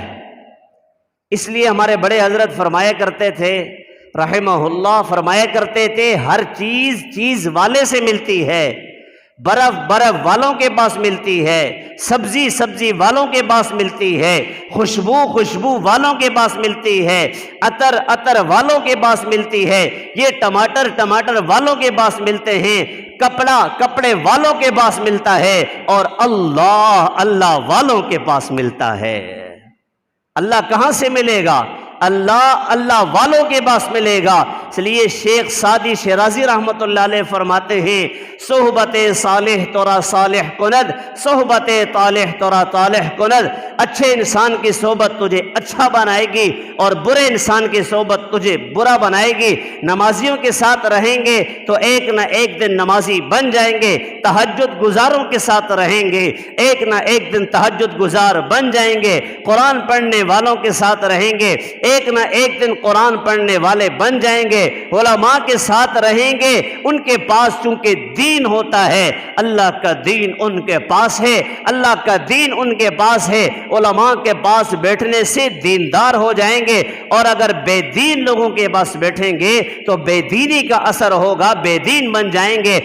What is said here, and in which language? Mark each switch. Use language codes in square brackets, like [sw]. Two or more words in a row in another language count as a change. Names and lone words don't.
[ur] اس لیے ہمارے بڑے حضرت فرمایا کرتے تھے [ar] رحمہ اللہ، [ur] فرمایا کرتے تھے ہر چیز والے سے ملتی ہے، برف برف والوں کے پاس ملتی ہے، سبزی سبزی والوں کے پاس ملتی ہے، خوشبو خوشبو والوں کے پاس ملتی ہے، عطر عطر والوں کے پاس ملتی ہے، یہ ٹماٹر ٹماٹر والوں کے پاس ملتے ہیں، کپڑا کپڑے والوں کے پاس ملتا ہے، اور اللہ اللہ والوں کے پاس ملتا ہے۔ اللہ کہاں سے ملے گا؟ اللہ اللہ والوں کے پاس ملے گا۔ اس لیے شیخ سعدی شیرازی [ar] رحمۃ اللہ علیہ [ur] فرماتے ہیں، [fa] صحبت صالح تورا صالح کند، صحبت طالح تورا طالح کند۔ [ur] اچھے انسان کی صحبت تجھے اچھا بنائے گی اور برے انسان کی صحبت تجھے برا بنائے گی۔ نمازیوں کے ساتھ رہیں گے تو ایک نہ ایک دن نمازی بن جائیں گے، تہجد گزاروں کے ساتھ رہیں گے ایک نہ ایک دن تہجد گزار بن جائیں گے، قرآن پڑھنے والوں کے ساتھ رہیں گے ایک نہ ایک دن قرآن پڑھنے والے بن جائیں گے، علماء کے ساتھ رہیں گے، ان کے پاس چونکہ دین ہوتا ہے، اللہ کا دین ان کے پاس ہے، اللہ کا دین ان کے پاس ہے، علماء کے پاس بیٹھنے سے دیندار ہو جائیں گے، اور اگر بے دین لوگوں کے پاس بیٹھیں گے تو بے دینی کا اثر ہوگا، بے دین بن جائیں گے۔